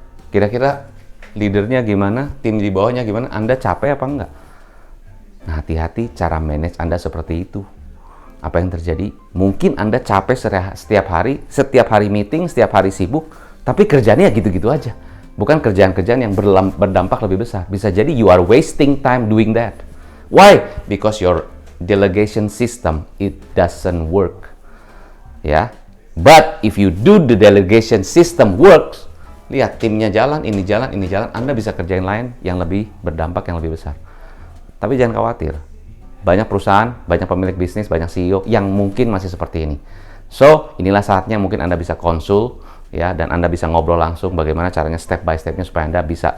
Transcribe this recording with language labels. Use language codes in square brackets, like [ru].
[id] Kira-kira leadernya gimana? Tim di bawahnya gimana? Anda capek apa enggak? Nah, hati-hati cara manage Anda seperti itu. Apa yang terjadi? Mungkin Anda capek setiap hari meeting, setiap hari sibuk, tapi kerjanya gitu-gitu aja. Bukan kerjaan-kerjaan yang berdampak lebih besar. Bisa jadi [en] you are wasting time doing that. Why? Because your delegation system, it doesn't work. [id] Ya. [en] But if you do the delegation system works, [id] lihat timnya jalan, ini jalan, Anda bisa kerjain lain yang lebih berdampak, yang lebih besar. Tapi jangan khawatir. Banyak perusahaan, banyak pemilik bisnis, banyak CEO yang mungkin masih seperti ini. So, inilah saatnya mungkin Anda bisa konsul, ya, dan Anda bisa ngobrol langsung bagaimana caranya step by step-nya supaya Anda bisa.